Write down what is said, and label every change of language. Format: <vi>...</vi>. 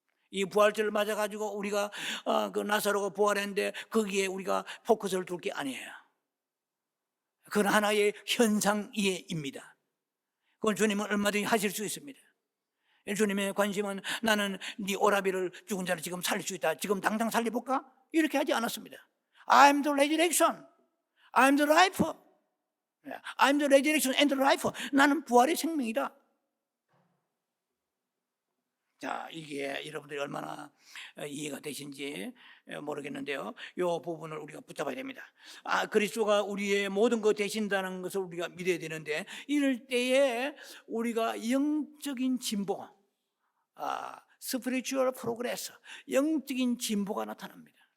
<ko>이 부활절을 맞아가지고 우리가 그 나사로가 부활했는데 거기에 우리가 포커스를 둘 게 아니에요. 그건 하나의 현상 이해입니다. 그건 주님은 얼마든지 하실 수 있습니다. 주님의 관심은 나는 네 오라비를 죽은 자를 지금 살릴 수 있다, 지금 당장 살려볼까? 이렇게 하지 않았습니다.</ko> <en>I'm the resurrection, I'm the life, I'm the resurrection and the life.</en> <ko>나는 부활의 생명이다. 자, 이게 여러분들이 얼마나 이해가 되신지 모르겠는데요, 이 부분을 우리가 붙잡아야 됩니다. 그리스도가 우리의 모든 것 되신다는 것을 우리가 믿어야 되는데, 이럴 때에 우리가 영적인 진보,</ko> <en>스피리추얼 프로그레스,</en> <ko>영적인 진보가 나타납니다.</ko>